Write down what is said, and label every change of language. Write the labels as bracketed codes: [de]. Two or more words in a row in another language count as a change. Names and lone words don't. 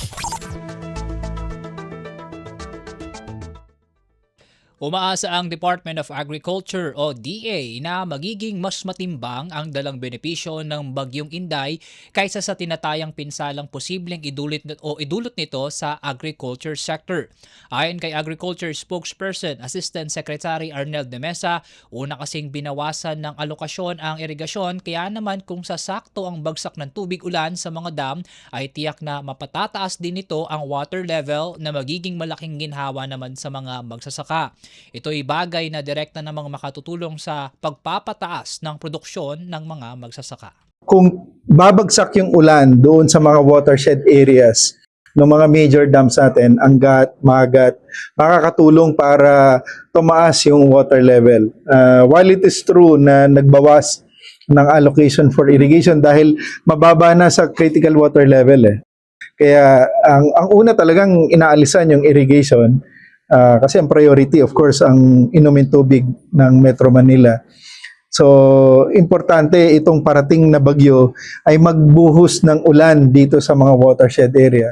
[tl] Umaasa ang Department of Agriculture o DA na magiging mas matimbang ang dalang benepisyo ng Bagyong Inday kaysa sa tinatayang pinsalang posibleng idulot nito sa [en] agriculture sector. [tl] Ayon kay [en] Agriculture Spokesperson Assistant Secretary [tl] Arnel de Mesa, una kasing binawasan ng alokasyon ang irigasyon kaya naman kung sasakto ang bagsak ng tubig ulan sa mga dam ay tiyak na mapatataas din nito ang [en] water level [tl] na magiging malaking ginhawa naman sa mga magsasaka. Ito'y bagay na direkta namang makatutulong sa pagpapataas ng produksyon ng mga magsasaka. Kung babagsak yung ulan doon sa mga [en] watershed areas [tl] ng mga [en] major dams [tl] natin, Angat, Magat, makakatulong para tumaas yung [en] water level. While it is true [tl] na nagbawas ng [en] allocation for irrigation [tl] dahil mababa na sa [en] critical water level. [tl] Kaya ang una talagang inaalisan yung irrigation. Kasi ang priority, [en] of course, [tl] ang inumin tubig ng Metro Manila. So, importante itong parating na bagyo ay magbuhos ng ulan dito sa mga [en] watershed area.